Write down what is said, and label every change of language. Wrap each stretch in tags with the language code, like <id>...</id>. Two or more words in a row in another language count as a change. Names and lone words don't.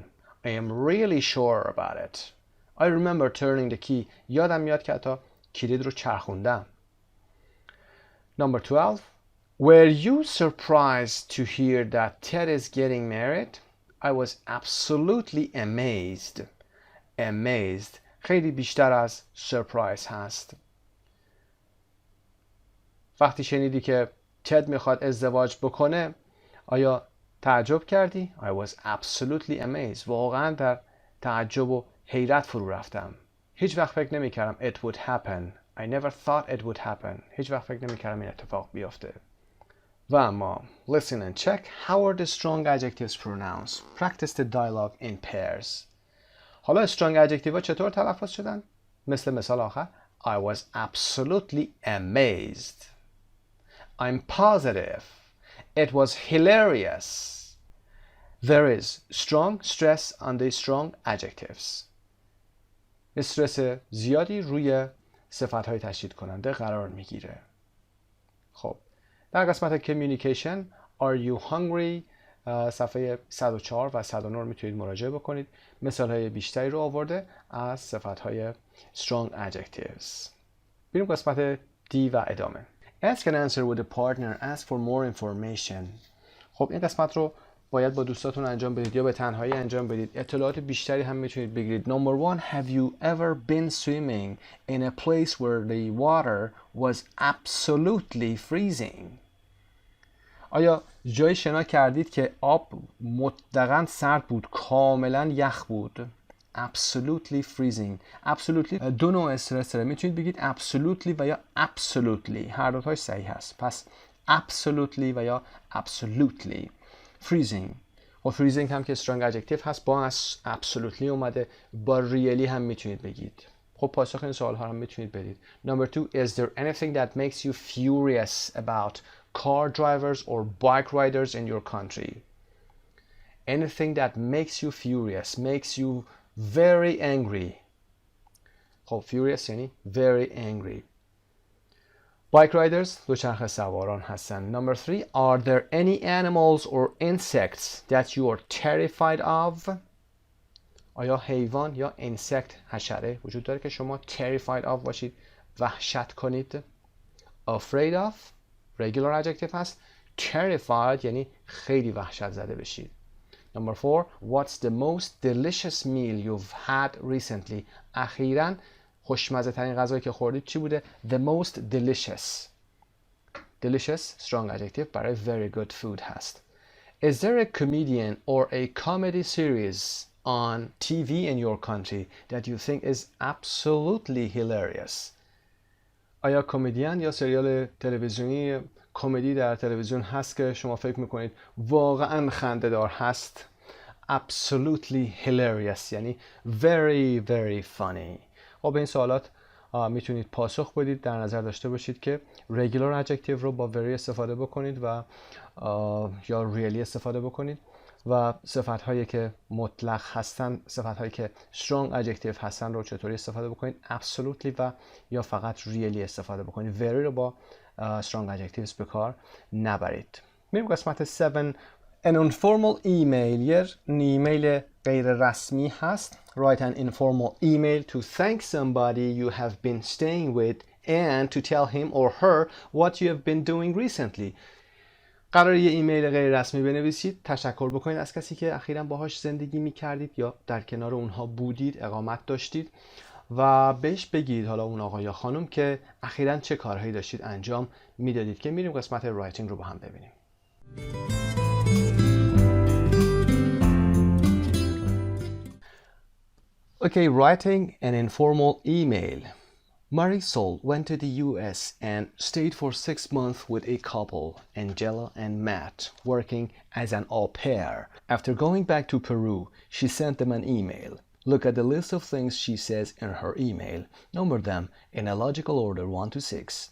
<en>I am really sure about it. I remember turning the key.</en> <fa>یادم میاد که حتی کلید رو چرخوندم.</fa> <en>Number 12. Were you surprised to hear that Ted is getting married? I was absolutely amazed. Amazed.</en> <fa>خیلی بیشتر از surprise هست. وقتی شنیدی که تد میخواد ازدواج بکنه آیا تعجب کردی؟</fa> <en>I was absolutely amazed.</en> <fa>واقعا در تعجب و حیرت فرو رفتم. هیچ وقت فکر نمی کردم</fa> <en>it would happen. I never thought it would happen.</en> <fa>هیچ وقت فکر نمی کردم این اتفاق بیفته. و اما</fa> <en>listen and check. How are the strong adjectives pronounced? Practice the dialogue in pairs.</en> <fa>حالا</fa> <en>strong adjective</en> <fa>ها چطور تلفظ شدن؟ مثال آخر</fa> <en>I was absolutely amazed. I'm positive. It was hilarious. There is strong stress on the strong adjectives.</en> <fa>استرس زیادی روی صفت‌های تشدید کننده قرار میگیره. خب در قسمت</fa> <en>communication are you hungry</en> <fa>صفحه 104 و 109 میتونید مراجعه بکنید. مثال‌های بیشتری رو آورده از صفت‌های</fa> <en>strong adjectives.</en> <fa>بریم قسمت D و ادامه.</fa> <en>Ask and answer with a partner. Ask for more information.</en> <fa>خب این قسمت رو باید با دوستاتون انجام بدید یا به تنهایی انجام بدید. اطلاعات بیشتری هم میتونید بگیرید.</fa> <en>Number 1. Have you ever been swimming in a place where the water was absolutely freezing?</en> <fa>آیا جایی شنا کردید که آب مطلقاً سرد بود، کاملا یخ بود؟</fa> <en>Absolutely freezing. Absolutely</en> <fa>دو نوع استرس داره. میتونید بگید absolutely و یا absolutely. هر دوتاش صحیح هست. پس absolutely و یا absolutely. freezing. و freezing هم که</fa> <en>strong adjective</en> <fa>hast با absolutely اومده. با really هم میتونید بگید. خب پاسخ این سوال ها هم میتونید بدید.</fa> <en>Number 2. Is there anything that makes you furious about car drivers or bike riders in your country? Anything that makes you furious, makes you very angry.</en> <fa>خب furious یعنی</fa> <en>very angry. Bike riders</en> <fa>دوچرخه سواران هستن.</fa> <en>Number 3. Are there any animals or insects that you are terrified of?</en> <fa>آیا حیوان یا insect حشره وجود داره که شما</fa> <en>terrified of</en> <fa>باشید، وحشت کنید؟</fa> <en>Afraid of regular adjective هست.</en> <fa>Terrified یعنی خیلی وحشت زده بشید.</fa> <en>Number 4. What's the most delicious meal you've had recently?</en> <fa>اخیراً خوشمزه ترین غذایی که خوردید چی بوده؟</fa> <en>The most delicious. Delicious strong adjective برای very good food هست. Is there a comedian or a comedy series on TV in your country that you think is absolutely hilarious?</en> <fa>آیا کمدین یا سریال تلویزیونی کمدی در تلویزیون هست که شما فکر میکنید واقعا خنده‌دار هست؟</fa> <en>Absolutely hilarious یعنی very very funny.</en> <fa>خب به این سوالات میتونید پاسخ بدید. در نظر داشته باشید که</fa> <en>regular adjective</en> <fa>رو با very استفاده بکنید و یا really استفاده بکنید و صفت هایی که مطلق هستن، صفت هایی که</fa> <en>strong adjective</en> <fa>هستن رو چطوری استفاده بکنید؟ absolutely و یا فقط really استفاده بکنید. very رو با</fa> <en>strong adjectives</en> <fa>به کار نبرید. میریم قسمت 7</fa> <en>An informal email</en> <fa>یه ایمیل غیر رسمی هست.</fa> <en>Write an informal email to thank somebody you have been staying with and to tell him or her what you have been doing recently.</en> <fa>قرار یه ایمیل غیر رسمی بنویسید، تشکر بکنید از کسی که اخیراً باهاش زندگی می‌کردید یا در کنار اونها بودید، اقامت داشتید و بهش بگید، حالا اون آقا یا خانم، که اخیراً چه کارهایی داشتید انجام میدادید. که میریم قسمت رایتینگ رو با هم ببینیم.</fa> <en>Okay, writing an informal email. Marisol went to the US and stayed for 6 months with a couple, Angela and Matt, working as an au pair. After going back to Peru, she sent them an email. Look at the list of things she says in her email. Number them in a logical order 1 to 6.</en>